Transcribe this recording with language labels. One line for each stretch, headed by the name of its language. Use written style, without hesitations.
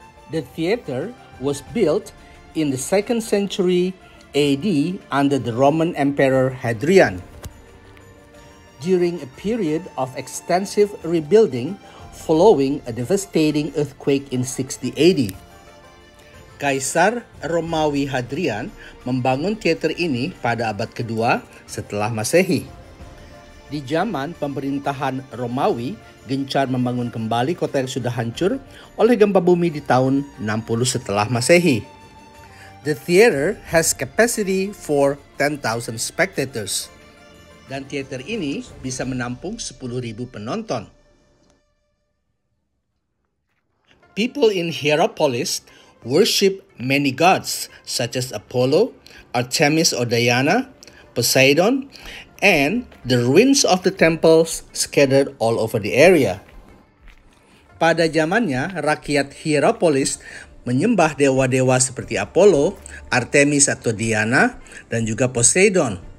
English: The theater was built in the 2nd century AD under the Roman Emperor Hadrian. During a period of extensive rebuilding following a devastating earthquake in 60 AD.
Indonesian: Kaisar Romawi Hadrian membangun teater ini pada abad kedua setelah Masehi. Di zaman pemerintahan Romawi, gencar membangun kembali kota yang sudah hancur oleh gempa bumi di tahun 60 setelah Masehi.
English: The theater has capacity for 10,000 spectators.
Indonesian: Dan teater ini bisa menampung 10.000 penonton.
English: People in Hierapolis worship many gods such as Apollo, Artemis or Diana, Poseidon, and the ruins of the temples scattered all over the area.
Indonesian: Pada zamannya, rakyat Hierapolis menyembah dewa-dewa seperti Apollo, Artemis atau Diana, dan juga Poseidon.